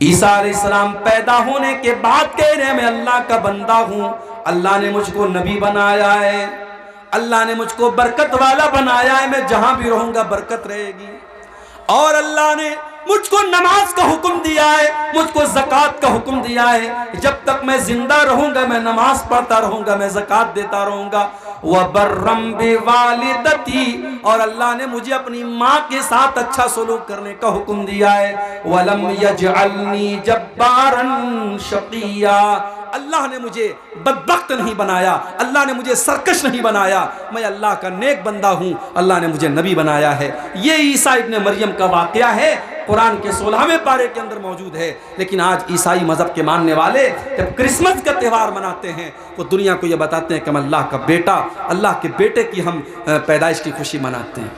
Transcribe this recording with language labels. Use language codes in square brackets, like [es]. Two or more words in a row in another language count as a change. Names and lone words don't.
[hi] ईसा अलैहिस्सलाम पैदा होने के बाद कह रहे हैं मैं अल्लाह का बंदा हूं, अल्लाह ने मुझको नबी बनाया है, अल्लाह ने मुझको बरकत वाला बनाया है, मैं जहां भी रहूंगा बरकत रहेगी। और अल्लाह ने मुझको नमाज का हुक्म दिया है, मुझको ज़कात का हुक्म दिया है। जब तक मैं जिंदा रहूंगा मैं नमाज पढ़ता रहूंगा, मैं ज़कात देता रहूंगा। [ar] وبرا بوالدتي, [hi] और अल्लाह ने मुझे अपनी माँ के साथ अच्छा सलूक करने का हुक्म दिया है। [ar] ولم يجعلني جبارا شقيا, [hi] अल्लाह ने मुझे बदबख्त नहीं बनाया, अल्लाह ने मुझे सरकश नहीं बनाया, मैं अल्लाह का नेक बंदा हूँ, अल्लाह ने मुझे नबी बनाया है। ये ईसा इब्ने मरियम का वाक़या है, कुरान के 16वें पारे के अंदर मौजूद है। लेकिन आज ईसाई मज़हब के मानने वाले जब क्रिसमस का त्यौहार मनाते हैं वो दुनिया को ये बताते हैं कि हम अल्लाह का बेटा, अल्लाह के बेटे की हम पैदाइश की खुशी मनाते हैं।